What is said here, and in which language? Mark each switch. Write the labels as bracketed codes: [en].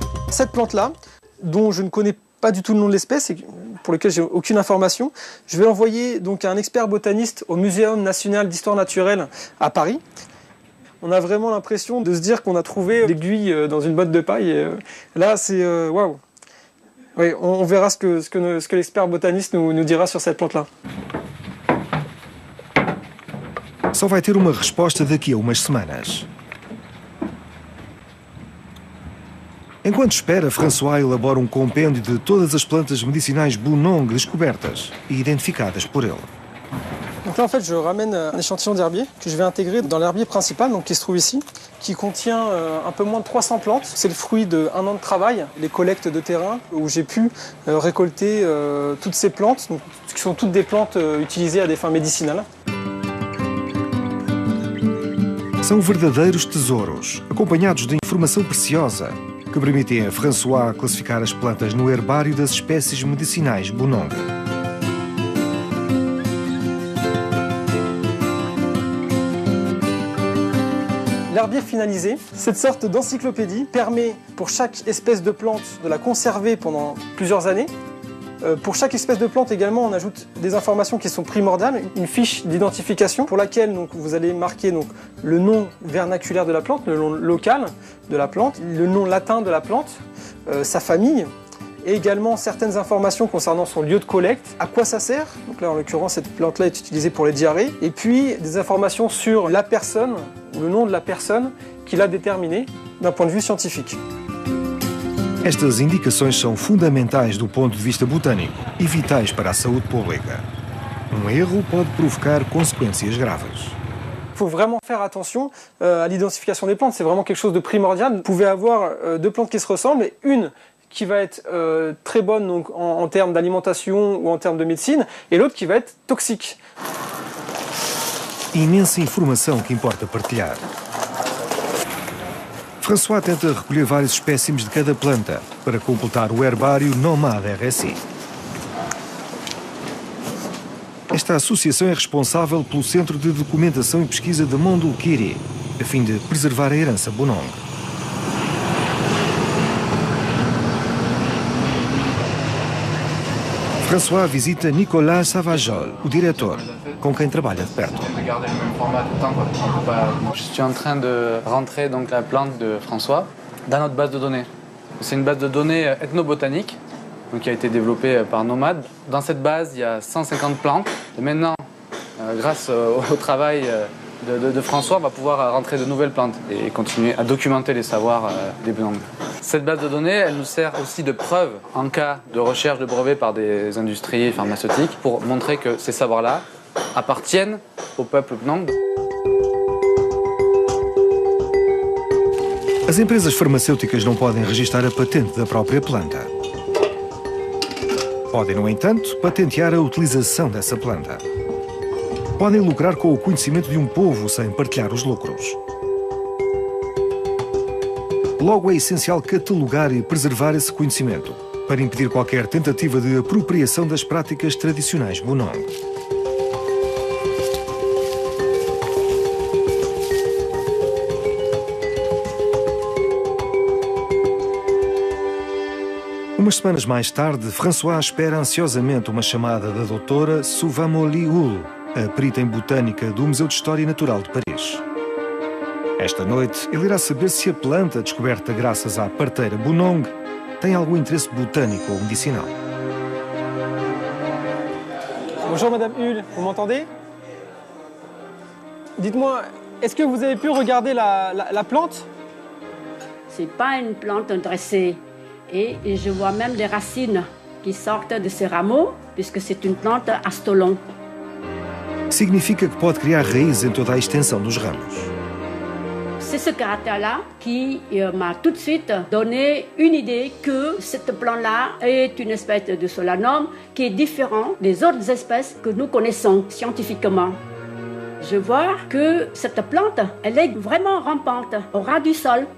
[fr] Cette plante-là, dont je ne connais pas du tout le nom de l'espèce et pour lequel j'ai aucune information, je vais l'envoyer donc à un expert botaniste au Muséum national d'histoire naturelle à Paris. On a vraiment l'impression de se dire qu'on a trouvé l'aiguille dans une botte de paille. Et là, c'est waouh. Oui, on verra ce que l'expert botaniste nous dira sur cette plante-là. [pt] Só vai ter uma resposta daqui a umas semanas. Enquanto espera, François elabora um compêndio de todas as plantas medicinais Bunong descobertas e identificadas por ele. [fr] Donc là, en fait, je ramène un échantillon d'herbier que je vais intégrer dans l'herbier principal, donc qui se trouve ici, qui contient un peu moins de 300 plantes. C'est le fruit d'1 an de travail, les collectes de terrain, où j'ai pu récolter toutes ces plantes, donc, qui sont toutes des plantes utilisées à des fins médicinales. [pt] São verdadeiros tesouros, acompanhados de informação preciosa, que permitem a François classificar as plantas no herbário das espécies medicinais Bunong. [fr] L'herbier finalisé, cette sorte d'encyclopédie permet pour chaque espèce de plante de la conserver pendant plusieurs années. Pour chaque espèce de plante également, on ajoute des informations qui sont primordiales, une fiche d'identification pour laquelle donc, vous allez marquer donc, le nom vernaculaire de la plante, le nom local de la plante, le nom latin de la plante, sa famille, et également certaines informations concernant son lieu de collecte, à quoi ça sert. Donc là, en l'occurrence, cette plante-là est utilisée pour les diarrhées. Et puis, des informations sur la personne, ou le nom de la personne qui l'a déterminée d'un point de vue scientifique. [pt] Estas indicações são fundamentais do ponto de vista botânico e vitais para a saúde pública. Um erro pode provocar consequências graves. [fr] Il faut vraiment faire attention à l'identification des plantes, c'est vraiment quelque chose de primordial. Vous pouvez avoir deux plantes qui se ressemblent et une qui va être très bonne donc, en termes d'alimentation ou en termes de médecine et l'autre qui va être toxique. [pt] Imensa informação que importa partilhar. François tenta recolher vários espécimes de cada planta para completar o herbário Nomad RSI. Esta associação é responsável pelo Centro de Documentação e Pesquisa de Mondulkiri, a fim de preservar a herança Bunong. François visita Nicolas Savajol, o diretor, com quem trabalha de perto. [fr] Je suis en train de rentrer donc la plante de François dans notre base de données. C'est une base de données ethnobotanique donc, qui a été développée par Nomad. Dans cette base, il y a 150 plantes. Et maintenant, grâce au travail de François, on va pouvoir rentrer de nouvelles plantes et continuer à documenter les savoirs des Bunong. Cette base de données, elle nous sert aussi de preuve en cas de recherche de brevets par des industries pharmaceutiques pour montrer que ces savoirs-là appartiennent au peuple Bunong. [pt] As empresas farmacêuticas não podem registar a patente da própria planta. Podem, no entanto, patentear a utilização dessa planta. Podem lucrar com o conhecimento de um povo sem partilhar os lucros. Logo, é essencial catalogar e preservar esse conhecimento para impedir qualquer tentativa de apropriação das práticas tradicionais Bunong. Umas semanas mais tarde, François espera ansiosamente uma chamada da doutora Souvamoli Hull, a perita em botânica do Museu de História Natural de Paris. Esta noite, ele irá saber se a planta descoberta graças à parteira Bunong tem algum interesse botânico ou medicinal. [fr] Bonjour Madame Hull, vous m'entendez? Dites-moi, est-ce que vous avez pu regarder la plante? C'est pas une plante dressée. Et je vois même des racines qui sortent de ces rameaux, puisque c'est une plante à stolon. [pt] Significa que pode criar raízes em toda a extensão dos ramos. [fr] C'est ce caractère-là qui m'a tout de suite donné une idée que cette plante-là est une espèce de Solanum qui est différente des autres espèces que nous connaissons scientifiquement. Je vois que cette plante, elle est vraiment rampante au ras du sol.